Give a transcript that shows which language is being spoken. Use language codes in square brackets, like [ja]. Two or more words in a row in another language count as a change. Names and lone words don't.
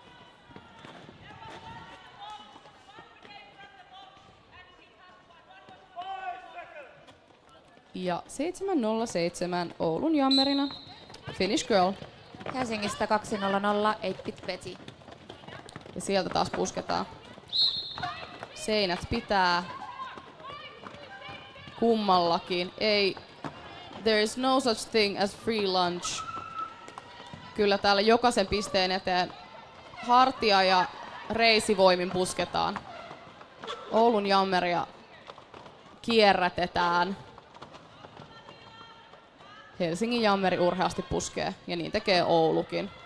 [fi] Ja 7-0-7 Oulun jammerina. [en] Finish girl. [fi] Helsingistä 2-0-0, 8-bit Betty. Ja sieltä taas pusketaan. Seinät pitää. Kummallakin. Ei. [en] There is no such thing as free lunch. [fi] Kyllä täällä jokaisen pisteen eteen hartia ja reisivoimin pusketaan. Oulun jammeria kierrätetään. Helsingin jammeri urheasti puskee ja niin tekee Oulukin.